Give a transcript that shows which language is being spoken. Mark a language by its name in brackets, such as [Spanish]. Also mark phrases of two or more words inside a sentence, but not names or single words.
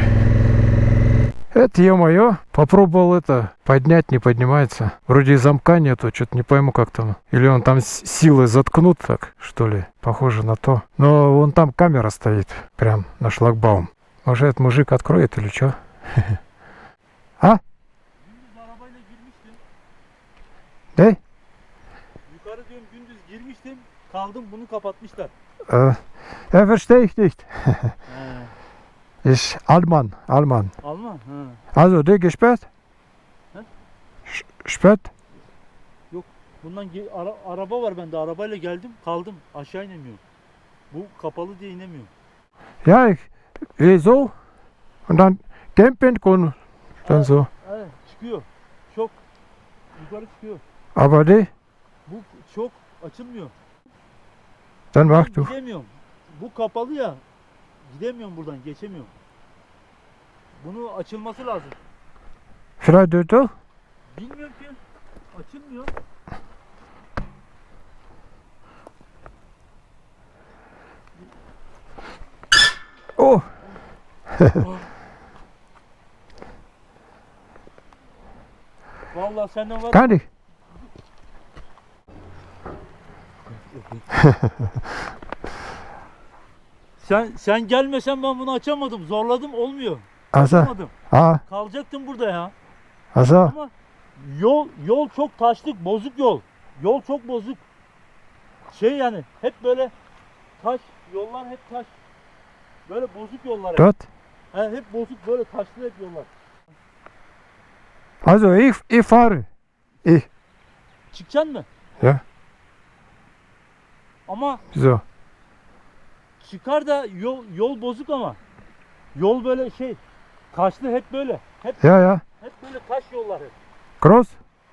[Russian] Это, ё-моё, попробовал поднять, не поднимается. Вроде и замка нету, что-то не пойму, как там. Или он там силой заткнут так, что ли. Похоже на то. Но вон там камера стоит, прям на шлагбаум. Может, этот мужик откроет или что? А? [Turkish] Ne? Yukarı diyorum gündüz girmiştim. Kaldım bunu kapatmışlar. [German] Verstehe ich nicht. Ist Alman. [Turkish] Alman? Ha. [German] Also, der gesperrt? He? Sperrt? [Turkish] Yok. Bundan araba var bende. Arabayla geldim. Kaldım. Aşağı inemiyorum. Bu kapalı diye inemiyorum. [German] Ja, ich gehe so. Und dann Camping und dann so. [Turkish] Evet. Çıkıyor. Çok. Yukarı çıkıyor. [German] Aber die, [Turkish] Bu çok açılmıyor. [German] dann mach du. [Turkish] Gidemiyorum. Bu kapalı ya. Gidemiyorum buradan. Geçemiyorum. Bunu açılması lazım. [German] Vielleicht du? [Turkish] Bilmiyorum ki. Açılmıyor. Oh, Vallahi senden var. [German] kann ich. [Turkish] Sen gelmesen ben bunu açamadım. Zorladım olmuyor. [German] Also, [Turkish] Açamadım. Kalacaktım burada ya. [German] also, [Turkish] Ama yol çok taşlık, bozuk yol. Yol çok bozuk. Yani hep böyle taş, yollar hep taş. Böyle bozuk yollar hep. [German] dort. [Turkish] Hep bozuk böyle taşlı hep yollar. [German] Also, ich fahre. [Turkish] Çıkacaksın mı? [German] Ja. [Turkish] Ama [German] So. [Turkish] çıkar da yol bozuk ama. Yol böyle taşlı hep böyle. [German] Ja. [Turkish] Hep böyle taş yollar hep.